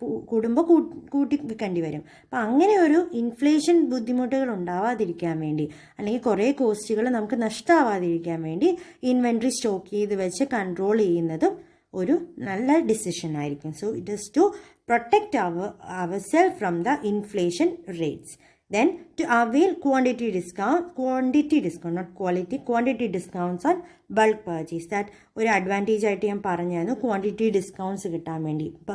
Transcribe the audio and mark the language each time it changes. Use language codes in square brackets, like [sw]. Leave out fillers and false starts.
[ml] കൂടുമ്പോൾ കൂട്ടി വിൽക്കേണ്ടി വരും. അപ്പോൾ അങ്ങനെ ഒരു ഇൻഫ്ലേഷൻ ബുദ്ധിമുട്ടുകൾ ഉണ്ടാവാതിരിക്കാൻ വേണ്ടി, അല്ലെങ്കിൽ കുറേ കോസ്റ്റുകൾ നമുക്ക് നഷ്ടമാവാതിരിക്കാൻ വേണ്ടി ഇൻവെൻട്രി സ്റ്റോക്ക് ചെയ്ത് വെച്ച് കൺട്രോൾ ചെയ്യുന്നതും ഒരു നല്ല ഡിസിഷൻ ആയിരിക്കും. [en] So it is to protect our self from the inflation rates. Then to avail quantity discount, not quality, quantity discounts on bulk purchase. [ml] That ഒരു അഡ്വാൻറ്റേജ് ആയിട്ട് ഞാൻ പറഞ്ഞായിരുന്നു, ക്വാണ്ടിറ്റി ഡിസ്കൗണ്ട്സ് കിട്ടാൻ വേണ്ടി.